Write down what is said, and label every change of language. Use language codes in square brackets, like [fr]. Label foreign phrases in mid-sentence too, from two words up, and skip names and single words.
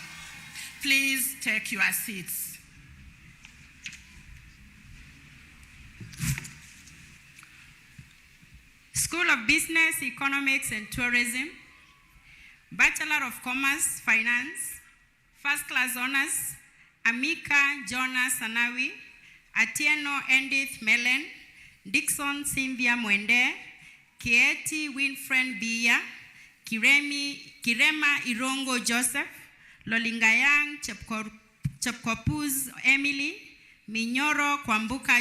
[en] Please take your seats. School of Business, Economics and Tourism, Bachelor of Commerce, Finance, First Class Honors, Amika Jonas Sanawi, Atieno Edith Melen, Dixon Cynthia Mwende, Kieti Winfred Bia, Kirema Irongo Joseph, Lolingayang Chepkopuz Emily, Minyoro Kwambuka